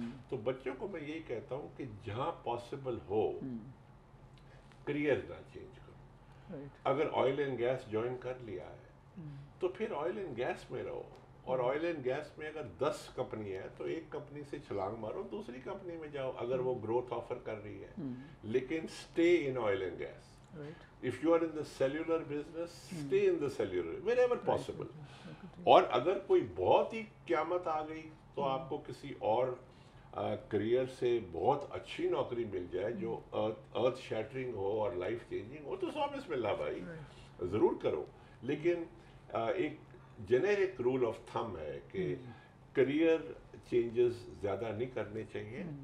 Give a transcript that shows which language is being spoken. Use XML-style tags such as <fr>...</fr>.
<ur>تو بچوں کو میں یہی کہتا ہوں کہ جہاں پاسبل ہو کریئر نہ چینج کرو. اگر آئل اینڈ گیس جوائن کر لیا ہے تو پھر آئل اینڈ گیس میں رہو. اور آئل اینڈ گیس میں اگر 10 کمپنی ہے تو ایک کمپنی سے چھلانگ مارو، دوسری کمپنی میں جاؤ اگر وہ گروتھ آفر کر رہی ہے.</ur> <en>لیکن stay in oil and gas. If you are in the cellular business, stay in the cellular wherever possible.</en> <ur>اور اگر کوئی بہت ہی قیامت آ گئی تو آپ کو کسی اور کریئر سے بہت اچھی نوکری مل جائے جو ارتھ شیٹرنگ ہو اور لائف چینجنگ ہو تو بسم اللہ بھائی ضرور کرو. لیکن ایک جنیرک رول آف تھم ہے کہ کریئر چینجز زیادہ نہیں کرنے چاہیے.</ur>